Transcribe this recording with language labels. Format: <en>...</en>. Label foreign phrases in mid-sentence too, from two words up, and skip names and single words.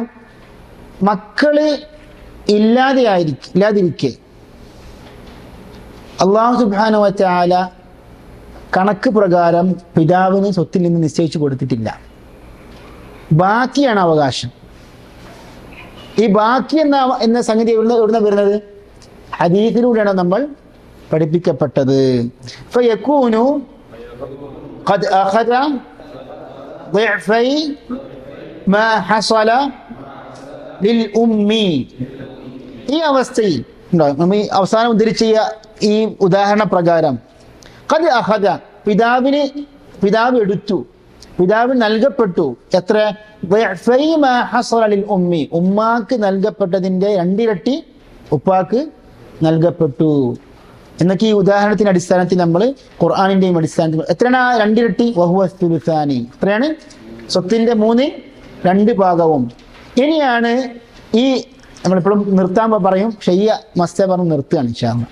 <ml>മക്കള് ഇല്ലാതിരിക്കെ</ml> <ar>الله سبحانه وتعالى</ar> <ml>കണക്ക് പ്രകാരം പിതാവിന് സ്വത്തിൽ നിന്ന് നിശ്ചയിച്ചു കൊടുത്തിട്ടില്ല. ബാക്കിയാണ് അവകാശം. ഈ ബാക്കി എന്ന സംഗതി എവിടുന്ന വരുന്നത്? ഹദീസിലൂടെയാണ് നമ്മൾ പഠിപ്പിക്കപ്പെട്ടത്.</ml> <ar>فيكون قد أخذ ضعفي ما حصل للأم.</ar> <ml>ഈ അവസ്ഥയിൽ നമ്മൾ അവസാനം ഉദ്ധരിച്ച ഈ ഉദാഹരണ പ്രകാരം</ml> <ar>قد أخذ,</ar> <ml>പിതാവ് എടുത്തു, പിതാവിന് നൽകപ്പെട്ടു. എത്ര?</ml> <ar>ضعفي ما حصل للأم,</ar> <ml>ഉമ്മാക്ക് നൽകപ്പെട്ടതിന്റെ 2 ഇരട്ടി ഉപ്പാക്ക് നൽകപ്പെട്ടു എന്നൊക്കെ ഈ ഉദാഹരണത്തിന്റെ അടിസ്ഥാനത്തിൽ നമ്മൾ ഖുർആനിന്റെയും അടിസ്ഥാനത്തിൽ എത്രയാണ് 2 ഇരട്ടി?</ml> <ar>وهو ثلثان,</ar> <ml>എത്രയാണ്? സ്വത്തിന്റെ 2 ഭാഗവും. ഇനിയാണ് ഈ നമ്മളിപ്പോഴും നിർത്താൻ പറയും, ഷയ്യ മസ്ത പറഞ്ഞ് നിർത്തുകയാണ്</ml> <ar>إن شاء الله.</ar>